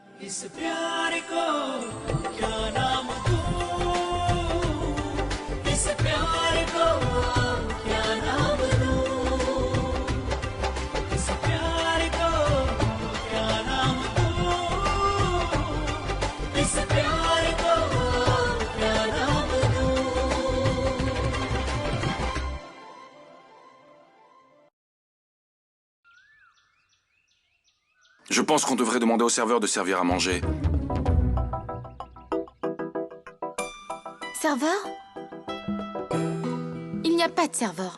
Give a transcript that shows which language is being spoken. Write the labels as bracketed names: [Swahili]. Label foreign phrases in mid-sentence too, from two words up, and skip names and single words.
[Hindi] इस प्यार को क्या नाम दूं इस प्यार को क्या नाम दूं इस प्यार को क्या नाम दूं इस प्यार को क्या नाम दूं [French] Je pense qu'on devrait demander au serveur de servir à manger. Serveur? Il n'y a pas de serveur.